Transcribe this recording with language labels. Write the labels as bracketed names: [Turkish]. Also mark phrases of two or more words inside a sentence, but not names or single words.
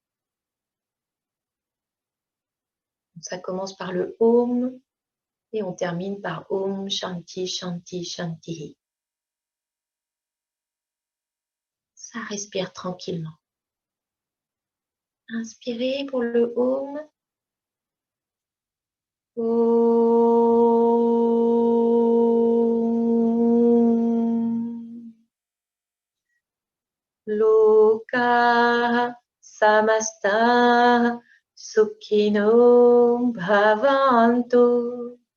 [French] Ça commence par le Om et on termine par [Sanskrit] Om Shanti Shanti Shanti. [French] Ça respire tranquillement. Inspirez pour le Om. Om. [Sanskrit] Loka Samasta Sukhino Bhavantu.